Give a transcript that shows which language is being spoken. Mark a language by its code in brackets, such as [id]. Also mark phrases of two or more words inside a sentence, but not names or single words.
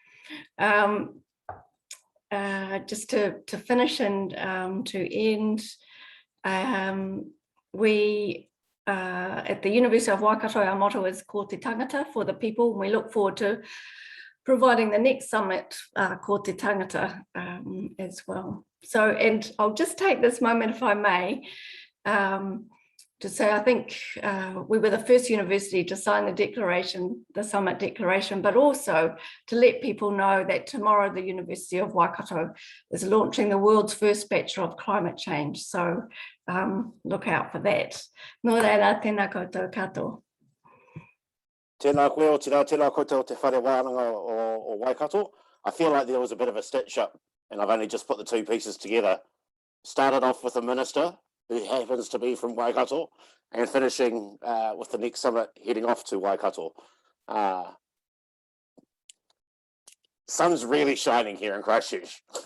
[en] Just to finish and to end, we at the University of Waikato, our motto is [mi] ko te tangata, [en] for the people. We look forward to providing the next summit [mi] ko te tangata [en] as well. So, and I'll just take this moment, if I may, to say I think we were the first university to sign the declaration, the summit declaration, but also to let people know that tomorrow the University of Waikato is launching the world's first Bachelor of Climate Change. So look out for that. [mi] Nō reira, tēnā koutou katoa. Tēnā koe o tēnā koutou te whare wānanga o Waikato. [en] I feel like there was a bit of a stitch up, and I've only just put the two pieces together. Started off with a minister who happens to be from Waikato, and finishing with the next summit heading off to Waikato. Sun's really shining here in Christchurch.